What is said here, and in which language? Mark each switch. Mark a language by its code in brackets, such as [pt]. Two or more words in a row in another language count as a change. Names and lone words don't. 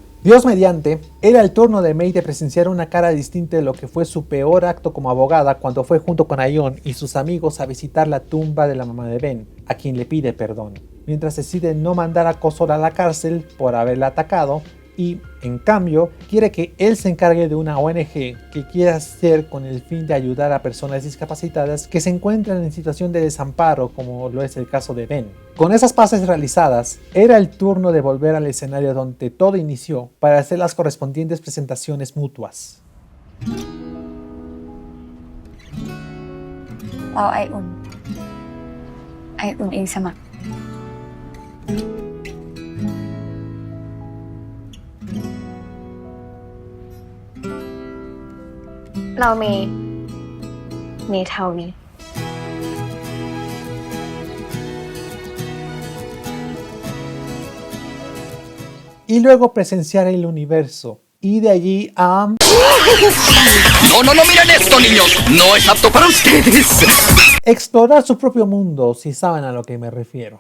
[es] Dios mediante, era el turno de Mei de presenciar una cara distinta de lo que fue su peor acto como abogada cuando fue junto con Aion y sus amigos a visitar la tumba de la mamá de Ben, a quien le pide perdón, mientras decide no mandar a Ko-Sol a la cárcel por haberla atacado y, en cambio, quiere que él se encargue de una ONG que quiera hacer con el fin de ayudar a personas discapacitadas que se encuentran en situación de desamparo, como lo es el caso de Ben. Con esas paces realizadas, era el turno de volver al escenario donde todo inició para hacer las correspondientes presentaciones mutuas. [th] เราไออุ่นเองสมัคร เรามีเท่านี้ [es] Y luego presenciar el universo, y de allí a... No miren esto, niños. No es apto para ustedes. explorar su propio mundo, si saben a lo que me refiero.